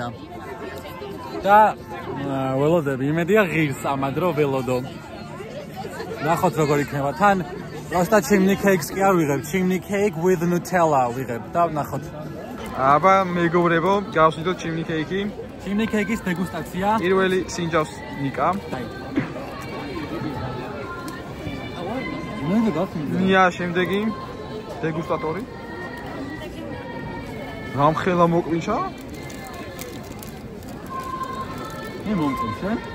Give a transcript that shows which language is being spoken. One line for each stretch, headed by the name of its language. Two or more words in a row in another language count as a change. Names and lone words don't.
Georgian: და ველოდები, იმედია ღირს ამად რო ველოდო. ნახოთ როგორ იქნება. თან просто
English: chimney cakes
Georgian: კი არ ვიღებ,
English: chimney cake with Nutella
Georgian: ვიღებ და ნახოთ. აბა მეგობრებო, გავსვიდოთ
English: chimney cake-ი. chimney cake-ის
Georgian: დეგუსტაცია. პირველი სინჯავს ნიკა. მე გასვიდე. ნია შემდეგი დეგუსტატორი. რამხელა მოკვინჩა? მე მომკვინჩა.